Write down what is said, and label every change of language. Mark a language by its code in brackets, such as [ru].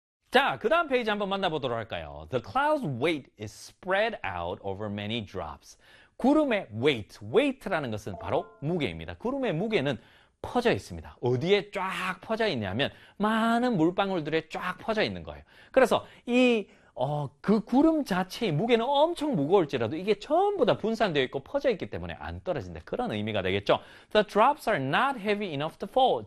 [ko] 자, 그 다음 페이지 한번 만나보도록 할까요? [en] The cloud's weight is spread out over many drops. [ko] 구름의 weight, weight라는 것은 바로 무게입니다. 구름의 무게는 퍼져 있습니다. 어디에 쫙 퍼져 있냐면 많은 물방울들에 쫙 퍼져 있는 거예요. 그래서 그 구름 자체의 무게는 엄청 무거울지라도 이게 전부 다 분산되어 있고 퍼져 있기 때문에 안 떨어진다. 그런 의미가 되겠죠. [en] The drops are not heavy enough to fall.